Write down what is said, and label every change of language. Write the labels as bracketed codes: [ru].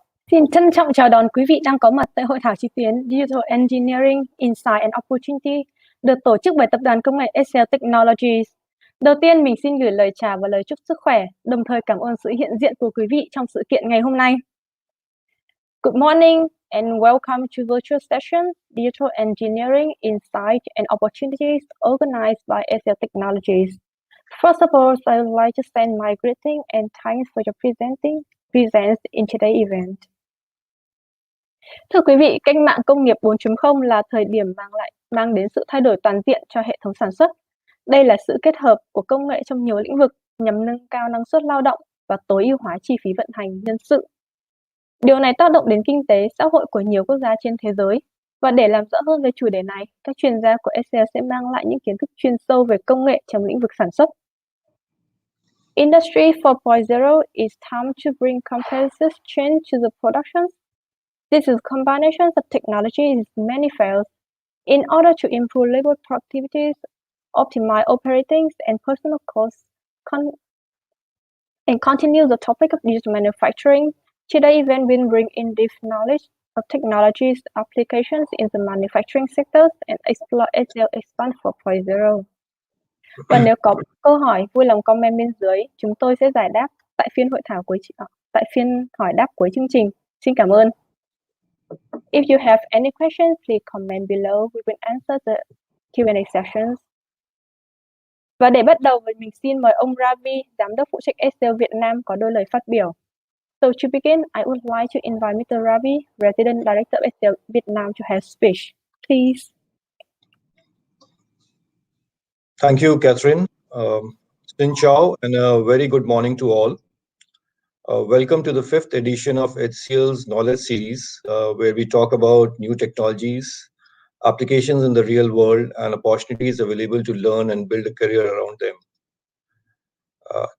[vi] Xin trân trọng chào đón quý vị đang có mặt tại hội thảo trực tuyến Digital Engineering Insight and Opportunity được tổ chức bởi tập đoàn công nghệ HCL Technologies. Đầu tiên, mình xin gửi lời chào và lời chúc sức khỏe, đồng thời cảm ơn sự hiện diện của quý vị trong sự kiện ngày hôm nay. [en] Good morning and welcome to virtual session Digital Engineering Insight and Opportunities organized by HCL Technologies. First of all, I would like to send my greeting and thanks for your presence in today's event. [vi] Thưa quý vị, cách mạng công nghiệp 4.0 là thời điểm mang đến sự thay đổi toàn diện cho hệ thống sản xuất. Đây là sự kết hợp của công nghệ trong nhiều lĩnh vực nhằm nâng cao năng suất lao động và tối ưu hóa chi phí vận hành nhân sự. Điều này tác động đến kinh tế, xã hội của nhiều quốc gia trên thế giới. Và để làm rõ hơn về chủ đề này, các chuyên gia của HCL sẽ mang lại những kiến thức chuyên sâu về công nghệ trong lĩnh vực sản xuất. [en] Industry 4.0 is time to bring comprehensive change to the production. This is combination of technologies manifold in order to improve labor productivity, optimize operating and personal costs, and continue the topic of digital manufacturing. Today's event will bring in deep knowledge of technologies applications in the manufacturing sectors and explore HCL Expand 4.0. [vi] Và nếu có câu hỏi, vui lòng comment bên dưới, chúng tôi sẽ giải đáp tại phiên hỏi đáp cuối chương trình. Xin cảm ơn. [en] If you have any questions, please comment below. We will answer the Q&A sessions. [vi] Và để bắt đầu, mình xin mời ông Ravi, giám đốc phụ trách HCL Việt Nam có đôi lời phát biểu. [en] So to begin, I would like to invite Mr. Ravi, Resident Director of HCL Vietnam, to have speech. Please. Thank you, Catherine. [vi] Xin chào [en] and a very good morning to all. Welcome to the 5th edition of HCL's Knowledge Series, where we talk about new technologies, applications in the real world, and opportunities available to learn and build a career around them.